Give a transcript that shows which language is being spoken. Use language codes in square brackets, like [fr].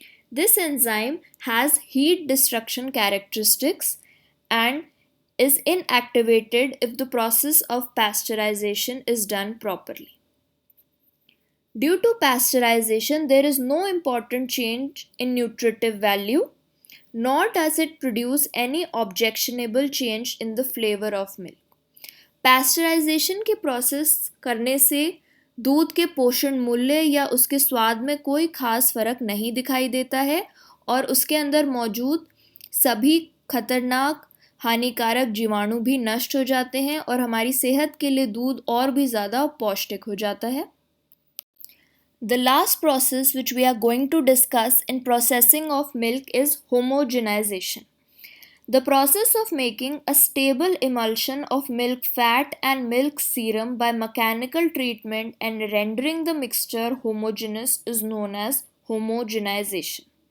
[en] This enzyme has heat destruction characteristics and is inactivated if the process of pasteurization is done properly. Due to pasteurization, there is no important change in nutritive value, nor does it produce any objectionable change in the flavor of milk. [hi] Pasteurisation के process करने से दूध के पोषण मूल्य या उसके स्वाद में कोई खास फर्क नहीं दिखाई देता है और उसके अंदर मौजूद सभी खतरनाक हानिकारक जीवाणु भी नष्ट हो जाते हैं और हमारी सेहत के लिए दूध और भी ज़्यादा पौष्टिक हो जाता है. [en] The last process which we are going to discuss in processing of milk is homogenization. The process of making a stable emulsion of milk fat and milk serum by mechanical treatment and rendering the mixture homogeneous is known as homogenization.